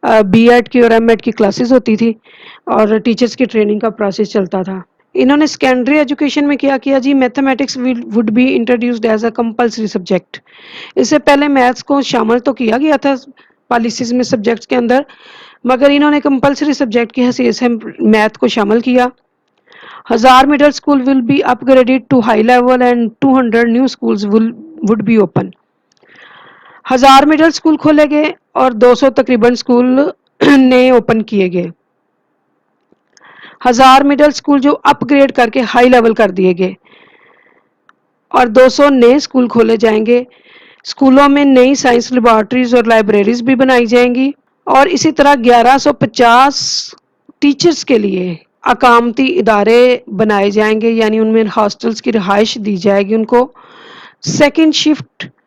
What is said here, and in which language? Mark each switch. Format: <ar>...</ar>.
<ur>Be add کی اور M Ed کی کلاسز ہوتی تھی اور ٹیچرز کی ٹریننگ کا پروسیس چلتا تھا. انہوں نے سیکنڈری ایجوکیشن میں کیا جی،</ur> <en>Mathematics would be introduced as a compulsory subject.</en> <ur>اس سے پہلے میتھس کو شامل تو کیا گیا تھا پالیسیز میں سبجیکٹس کے اندر، مگر انہوں نے کمپلسری سبجیکٹ کی حیثیت سے میتھ کو شامل کیا.</ur> <en>1000 middle school will be upgraded to high level and 200 new schools would be open.</en> <ur>1000 middle school کھولے گئے اور 200 تقریباً اسکول نئے اوپن کیے گئے. 1000 مڈل اسکول جو اپ گریڈ کر کے ہائی لیول کر دیے گئے اور 200 نئے اسکول کھولے جائیں گے. اسکولوں میں نئی سائنس لیبارٹریز اور لائبریریز بھی بنائی جائیں گی، اور اسی طرح 1150 ٹیچرز کے لیے اقامتی ادارے بنائے جائیں گے، یعنی ان میں ہاسٹلز کی رہائش دی جائے گی ان کو. Second shift</ur>